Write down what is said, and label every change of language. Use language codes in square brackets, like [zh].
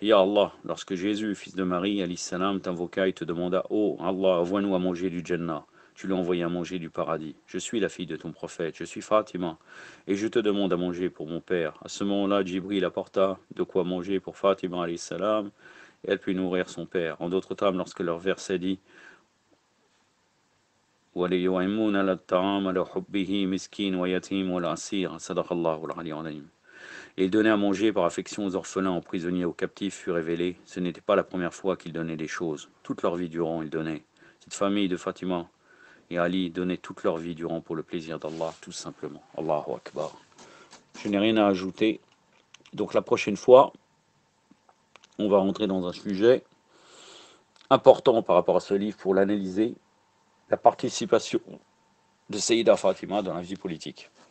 [fr] Ya Allah, lorsque Jésus, fils de Marie, alayhi salam, t'invoqua et te demanda: oh Allah, envoie-nous à manger du Jannah, tu lui as envoyé à manger du paradis. Je suis la fille de ton prophète, je suis Fatima, et je te demande à manger pour mon père. À ce moment-là, Jibril apporta de quoi manger pour Fatima alayhi salam, et elle put nourrir son père. En d'autres termes, lorsque leur verset dit: [ar] وَلِيُطْعِمُونَ الطَّعَامَ عَلَى حُبِّهِ مِسْكِينًا وَيَتِيمًا وَأَسِيرًا صدق الله العلي العظيم. [fr] Et il donnait à manger par affection aux orphelins, aux prisonniers, aux captifs fut révélé. Ce n'était pas la première fois qu'il donnait des choses. Toute leur vie durant, il donnait. Cette famille de Fatima et Ali donnaient toute leur vie durant pour le plaisir d'Allah, tout simplement. Allahu Akbar. Je n'ai rien à ajouter. Donc la prochaine fois, on va rentrer dans un sujet important par rapport à ce livre pour l'analyser, la participation de Sayyida Fatima dans la vie politique.